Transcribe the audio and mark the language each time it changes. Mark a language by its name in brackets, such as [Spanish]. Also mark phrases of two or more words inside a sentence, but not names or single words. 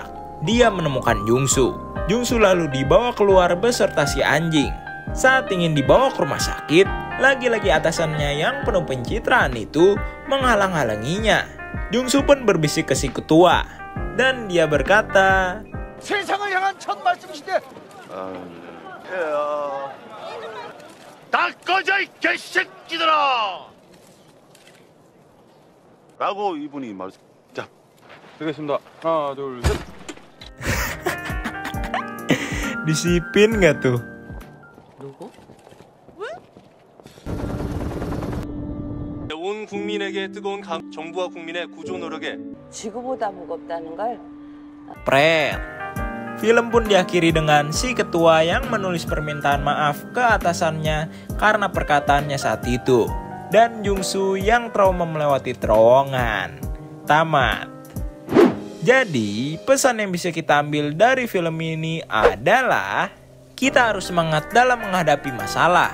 [Indonesian] Dia menemukan Jungsu. Jungsu lalu dibawa keluar beserta si anjing. Saat ingin dibawa ke rumah sakit, lagi-lagi atasannya yang penuh pencitraan itu menghalang-halanginya. Jungsu pun berbisik ke si ketua. Dan dia berkata, [Korean] 세상을 향한 첫 말씀이시대. 다 꺼져 이 개새끼들아! 라고 이분이 말했어요. 자, 되겠습니다. 하나, 둘, 셋. [Indonesian] disipin gak tuh? [Korean] 누구? 온 국민에게 뜨거운 정부와 국민의 구조 노력에 지구보다 무겁다는 걸 [Indonesian] Pret. Film pun diakhiri dengan si ketua yang menulis permintaan maaf ke atasannya karena perkataannya saat itu. Dan Jungsu yang trauma melewati terowongan. Tamat. Jadi, pesan yang bisa kita ambil dari film ini adalah kita harus semangat dalam menghadapi masalah.